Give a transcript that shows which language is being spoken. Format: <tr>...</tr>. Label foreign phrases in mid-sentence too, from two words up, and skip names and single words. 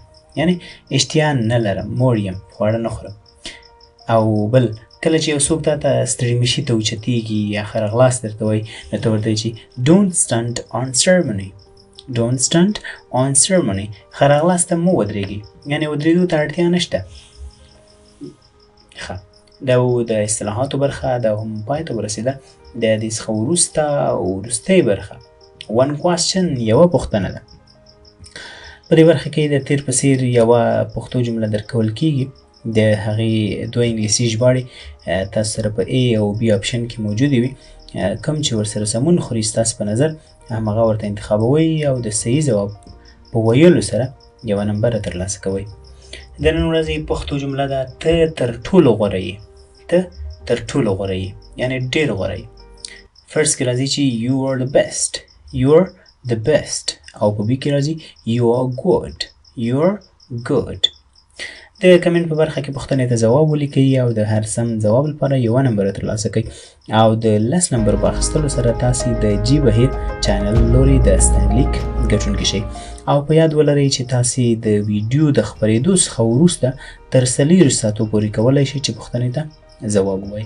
<ps>یعنی اشتیا نه لرم، موړ یم، خواړه نه خورم. او بل کله چې یو څوک تا ته ستړي ته اوچتېږي یا ښه راغلاست درته وایي نو ته ورته وایي چې</ps> <en>don't stand on ceremony. don't stand on ceremony.</en> <ps>ښه راغلاست ته مه ودرېږئ، یعنې ودرېدو ته اړتیا نشته. ښه، دا و د اصطلاحاتو برخه. دا هم پای ته ورسېده. د دې څخه وروسته وروستۍ برخه</ps> <en>one question</en> <ps>یوه پوښتنه ده. په دې برخه کې د تیر په څېر یوه پښتو جمله درکول کېږي د هغې دوه انګلیسي ژباړې تاسو سره په A او B آپشن کې موجودې وي. کوم چې ورسره سمون خوري ستاسو په نظر همغه ورته انتخابوئ او د صحیح ځواب په ویلو سره یوه نمبره ترلاسه کوئ. د نن ورځې پښتو جمله ده ته تر ټولو غوره یې. ته تر ټولو غوره یې یعنې ډېر غوره یې. فرست کې راځي چې</ps> <en>you are the best. you are the best.</en> <ps>او په B کې راځي</ps> <en>you are good. you are good.</en> <ps>د کمنټ په برخه کې پوښتنې ته ځواب ولیکئ او د هر سم ځواب لپاره یوه نمبره ترلاسه کړئ او د 10 نمبر په اخیستلو سره تاسې د جی بهیر چینل لوري د ستنلیک ګټونکي شئ. او په یاد ولرئ چې تاسې د ویډیو د خپرېدو څخه وروسته تر 40 ساعتو پورې کولی شئ چې پوښتنې ته ځواب ووایئ.</ps>